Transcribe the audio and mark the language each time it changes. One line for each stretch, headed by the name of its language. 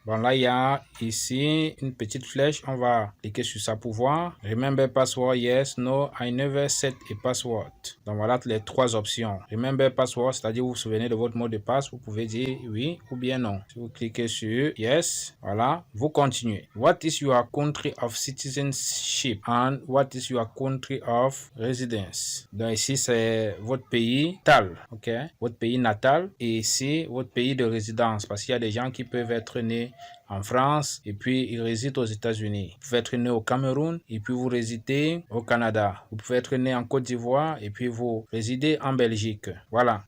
French: Bon, là, il y a ici une petite flèche. On va cliquer sur ça pour voir.
English: Remember password, yes, no, I never set a password.
French: Donc, voilà les trois options.
English: Remember password,
French: c'est-à-dire vous vous souvenez de votre mot de passe. Vous pouvez dire oui ou bien non. Si vous cliquez sur yes, voilà, vous continuez.
English: What is your country of citizenship and what is your country of residence?
French: Donc, ici, c'est votre pays natal, ok? Votre pays natal et ici, votre pays de résidence parce qu'il y a des gens qui peuvent être nés en France et puis ils résident aux États-Unis. Vous pouvez être né au Cameroun et puis vous résidez au Canada. Vous pouvez être né en Côte d'Ivoire et puis vous résidez en Belgique. Voilà.